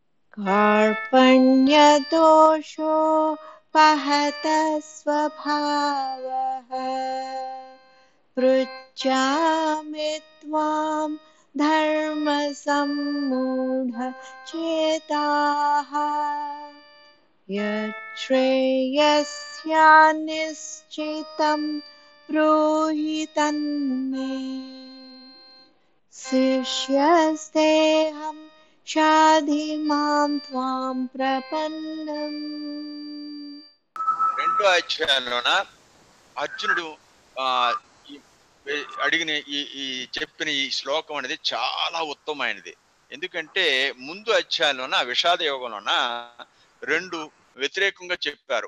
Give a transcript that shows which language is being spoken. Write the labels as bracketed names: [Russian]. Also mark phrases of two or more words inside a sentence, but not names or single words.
[Sanskrit] कार्पण्यदोषोपहतः स्वभावः पृच्छामि त्वां धर्मसम्मूढचेताः यच्छ्रेयस्यान्निश्चितं ब्रूहि तन्मे शिष्यस्तेऽहं शाधि मां त्वां प्रपन्नम्. [Telugu] రెండో అధ్యాయంలోన అర్జునుడు ఆ అడిగిన ఈ చెప్పిన ఈ శ్లోకం అనేది చాలా ఉత్తమమైనది. ఎందుకంటే ముందు అధ్యాయంలోన విషాద యోగంలోన రెండు వ్యతిరేకంగా చెప్పారు.